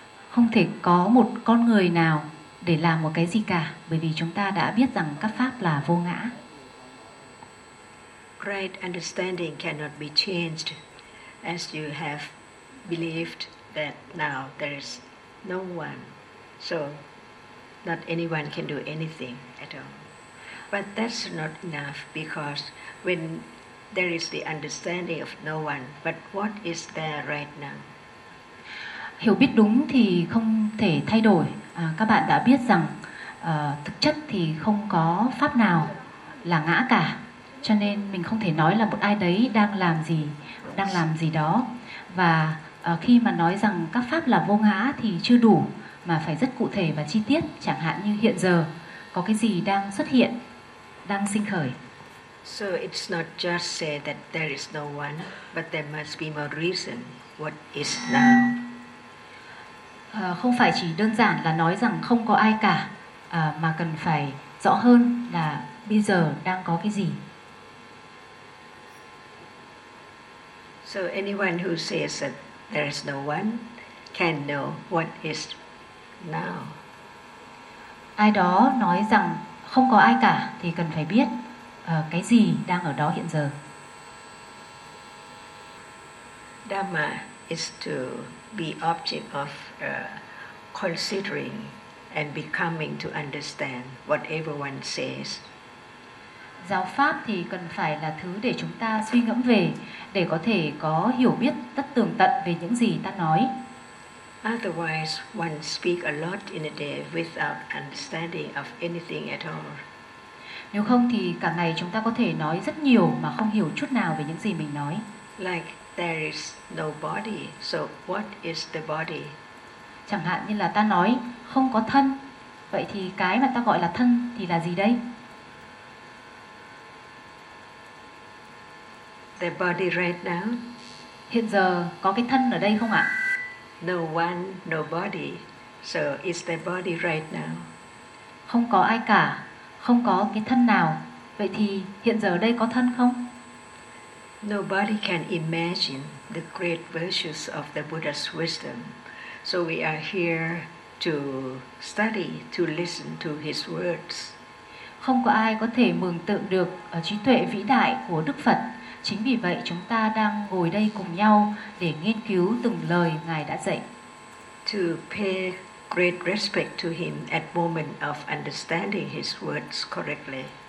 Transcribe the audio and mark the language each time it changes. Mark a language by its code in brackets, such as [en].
[vi] Không thể có một con người nào để làm một cái gì cả, bởi vì chúng ta đã biết rằng các pháp là vô ngã. [en] Great understanding cannot be changed as you have believed that now there is no one. So not anyone can do anything at all. But that's not enough, because when there is the understanding of no one, but what is there right now? [vi] Hiểu biết đúng thì không thể thay đổi. Các bạn đã biết rằng thực chất thì không có pháp nào là ngã cả, cho nên mình không thể nói là một ai đấy đang làm gì đó. Và khi mà nói rằng các pháp là vô ngã thì chưa đủ, mà phải rất cụ thể và chi tiết. Chẳng hạn như hiện giờ có cái gì đang xuất hiện, đang sinh khởi. [en] So it's not just say that there is no one, but there must be more reason what is now. [vi] Không phải chỉ đơn giản là nói rằng không có ai cả, mà cần phải rõ hơn là bây giờ đang có cái gì. [en] So anyone who says that there is no one can know what is now. [vi] Ai đó nói rằng không có ai cả thì cần phải biết cái gì đang ở đó hiện giờ. [en] Dhamma is to be object of considering and becoming to understand what everyone says. [vi] Giáo pháp thì cần phải là thứ để chúng ta suy ngẫm về, để có thể có hiểu biết tất tường tận về những gì ta nói. [en] Otherwise, one speak a lot in a day without understanding of anything at all. [vi] Nếu không thì cả ngày chúng ta có thể nói rất nhiều mà không hiểu chút nào về những gì mình nói. [en] Like there is no body, so what is the body? [vi] Chẳng hạn như là ta nói không có thân, vậy thì cái mà ta gọi là thân thì là gì đây? [en] The body right now. [vi] Hiện giờ có cái thân ở đây không ạ? [en] No one, no body. So is the body right now? [vi] Không có ai cả, không có cái thân nào. Vậy thì hiện giờ đây có thân không? [en] Nobody can imagine the great virtues of the Buddha's wisdom. So we are here to study, to listen to his words. [vi] Không có ai có thể mường tượng được ở trí tuệ vĩ đại của Đức Phật. Chính vì vậy chúng ta đang ngồi đây cùng nhau để nghiên cứu từng lời Ngài đã dạy. [en] To pay great respect to him at moment of understanding his words correctly.